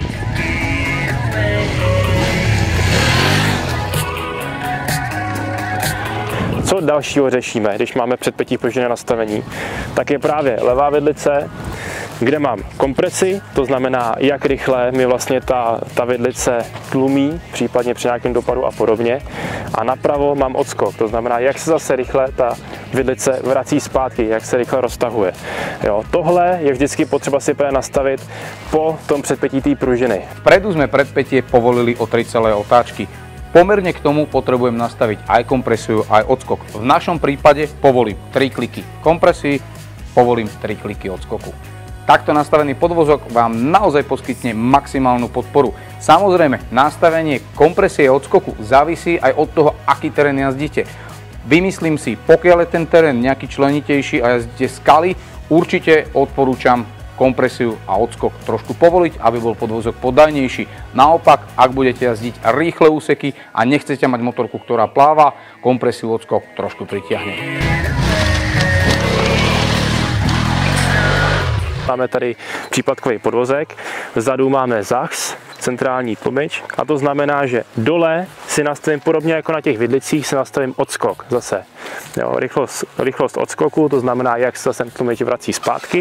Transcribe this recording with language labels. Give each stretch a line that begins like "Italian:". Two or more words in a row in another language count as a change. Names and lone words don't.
Czech: Co dalšího řešíme, když máme předpětí pružné nastavení, tak je právě levá vidlice, kde mám kompresi, to znamená, jak rychle mi vlastně ta vidlice tlumí, případně při nějakém dopadu a podobně. A napravo mám odskok, to znamená, jak se zase rychle ta vidlice vrací zpátky, jak se rychle roztahuje. Jo, tohle je vždycky potřeba si nastavit po tom předpětí té pružiny.
Slovak: Vpredu sme predpätie povolili o 3 celé otáčky. Pomerne k tomu potrebujem nastaviť aj kompresiu, aj odskok. V našom prípade povolím 3 kliky kompresii, povolím 3 kliky odskoku. Takto nastavený podvozok vám naozaj poskytne maximálnu podporu. Samozrejme, nastavenie kompresie a odskoku závisí aj od toho, aký terén jazdíte. Vymyslím si, pokiaľ je ten terén nejaký členitejší a jazdíte skaly, určite odporúčam kompresiu a odskok trošku povoliť, aby bol podvozok poddajnejší. Naopak, ak budete jazdiť rýchle úseky a nechcete mať motorku, ktorá pláva, kompresiu odskok trošku pritiahne.
Czech: Máme tady případkový podvozek, vzadu máme ZAX, centrální tlmič, a to znamená, že dole si nastavím podobně jako na těch vidlicích, si nastavím odskok zase. Jo, rychlost odskoku, to znamená, jak se zase tlmič vrací zpátky.